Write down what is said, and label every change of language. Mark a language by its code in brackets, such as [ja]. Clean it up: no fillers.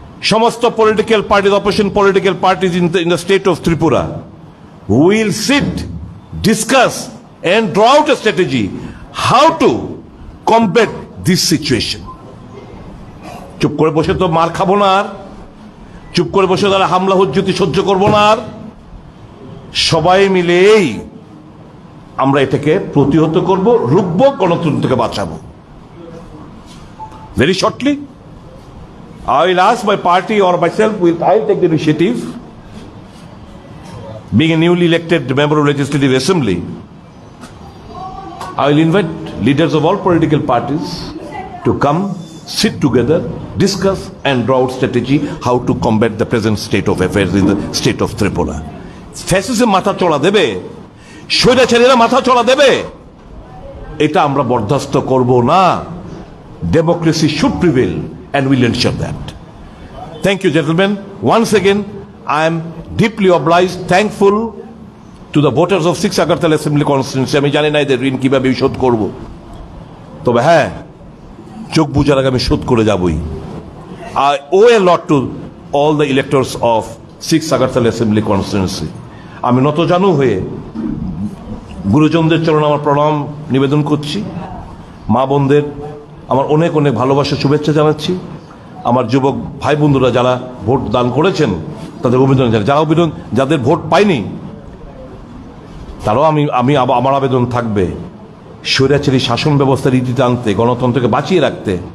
[en] সমস্ত political parties, opposition political parties in the state of Tripura will sit, discuss and draw out a strategy how to combat this situation. [bn] চুপ করে বসে তো মার খাবো না, আর চুপ করে বসে তারা হামলা হুজ্জতি সহ্য করব না, আর সবাই মিলেই আমরা এটাকে প্রতিহত করব, রুখব, গণতন্ত্রকে বাঁচাবো। [en] Very shortly, I will ask my party or myself, I'll take the initiative. Being a newly elected member of Legislative Assembly, I will invite leaders of all political parties to come, sit together, discuss and draw out strategy how to combat the present state of affairs in the state of Tripura. [bn] Fascism মাথা চড়া দেবে, স্বৈরাচারীরা মাথা চড়া দেবে, এটা আমরা বরদাস্ত করব না। [en] Democracy should prevail and we'll ensure that. Thank you, gentlemen. Once again, I am deeply obliged, thankful to the voters of 6 Agartala Assembly Constituency. [bn] আমি জানি না এদের ঋণ কিভাবে শোধ করব, তবে হ্যাঁ, চোখ বুজার আগে আমি শোধ করে যাবই। [en] I owe a lot to all the electors of 6 Agartala Assembly Constituency. [bn] আমি নতজানু হয়ে গুরুজনদের চরণে আমার প্রণাম নিবেদন করছি, মা বোনদের আমার অনেক অনেক ভালোবাসা শুভেচ্ছা জানাচ্ছি, আমার যুবক ভাই বন্ধুরা যারা ভোট দান করেছেন তাদের অভিনন্দন জানাই, যাদের ভোট পায়নি তারাও আমার আবেদন থাকবে স্বৈরাচারী শাসন ব্যবস্থার রীতিতে আনতে, গণতন্ত্রকে বাঁচিয়ে রাখতে।